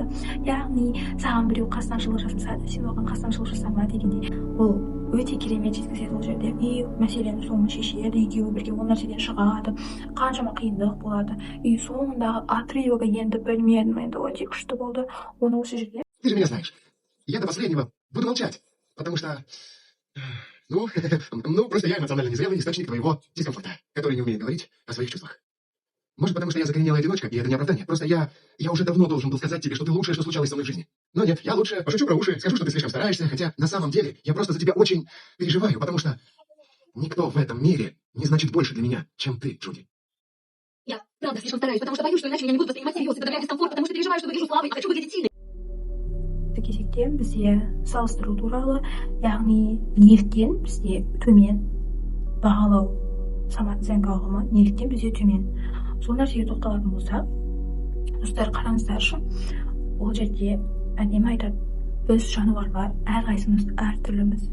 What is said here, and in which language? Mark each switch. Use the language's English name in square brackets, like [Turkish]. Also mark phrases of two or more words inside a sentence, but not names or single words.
[Kazakh] Яғни, саған біреу қастамшылық жасаса да, сен оған қастамшылық жасама дегенде, ол өте керемет жеткізеді ол жерде. Мәселенің соңын шешеді, екеуі бірге ол нәрседен шығады, қаншама қиындық болады. Соңындағы отрывогы енді білмедім, енді өте күшті болды. Оны осы жерде. [Russian] Ты же меня знаешь. Я до последнего буду молчать, потому что просто я эмоционально незрелый источник твоего дискомфорта, который не умеет говорить о своих чувствах. Может, потому что я закоренелая одиночка, и это не оправдание. Просто я уже давно должен был сказать тебе, что ты лучшее, что случалось со мной в жизни. Но нет, я лучше пошучу про уши, скажу, что ты слишком стараешься, хотя на самом деле я просто за тебя очень переживаю, потому что никто в этом мире не значит больше для меня, чем ты, Джуди. Я правда слишком стараюсь, потому что боюсь, что иначе меня не будут воспринимать всерьез, из-за дискомфорт, потому что переживаю, что выгляжу слабой, а хочу выглядеть сильной. [Kazakh] Кезекте бізде салыстыру туралы, яғни неліктен бізде төмен бағалау самооценка ұғымы, неліктен бізде төмен. Сол нәрсеге тоқталатын болсақ, достар, қараңыздаршы, ол жерде әдемі айтады, біз жануарлар әрқайсымыз әртүрліміз.